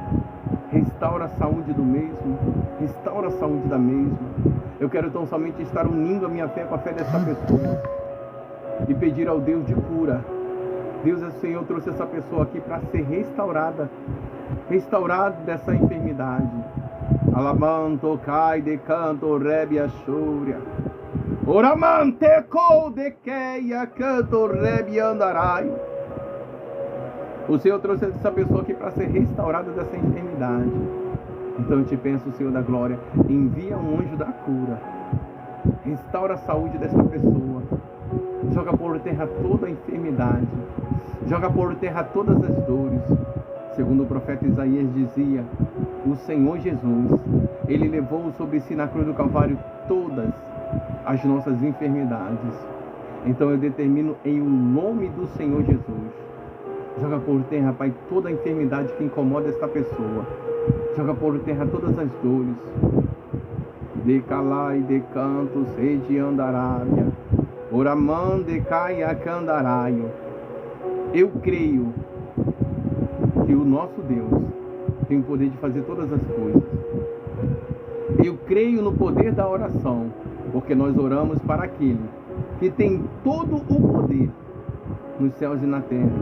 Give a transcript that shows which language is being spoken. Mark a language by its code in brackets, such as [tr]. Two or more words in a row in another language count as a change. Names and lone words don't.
[pt] Restaura a saúde do mesmo. Restaura a saúde da mesma. Eu quero tão somente estar unindo a minha fé com a fé desta pessoa e pedir ao Deus de cura. Deus, o Senhor trouxe essa pessoa aqui para ser restaurada dessa enfermidade. Alamanto cai de canto rebia chúria. Oramante co de queia canto rebia andarai. O Senhor trouxe essa pessoa aqui para ser restaurada dessa enfermidade. Então eu te peço, Senhor da glória, envia um anjo da cura. Restaura a saúde dessa pessoa. Joga por terra toda a enfermidade. Joga por terra todas as dores. Segundo o profeta Isaías dizia, o Senhor Jesus, Ele levou sobre si na cruz do Calvário todas as nossas enfermidades. Então eu determino em nome do Senhor Jesus, joga por terra, Pai, toda a enfermidade que incomoda esta pessoa. Joga por terra todas as dores. De calai, de canto, sede andarábia. Oraman de caia candaraio. Eu creio que o nosso Deus tem o poder de fazer todas as coisas. Eu creio no poder da oração, porque nós oramos para aquele que tem todo o poder nos céus e na terra.